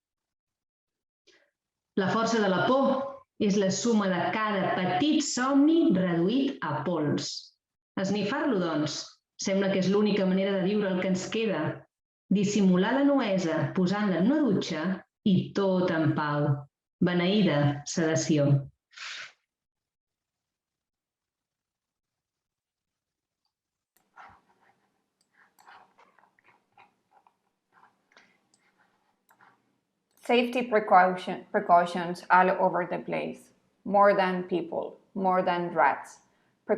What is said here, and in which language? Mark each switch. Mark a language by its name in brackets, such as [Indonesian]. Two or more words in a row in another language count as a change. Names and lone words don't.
[Catalan] La força de la por és la suma de cada petit somni reduït a pols. Esnifar-lo, doncs, sembla que és l'única manera de viure el que ens queda. Dissimular la nuesa posant-la en una dutxa i tot en pau. Beneïda sedació. [English] Safety precautions all over the place. More than people, more than rats.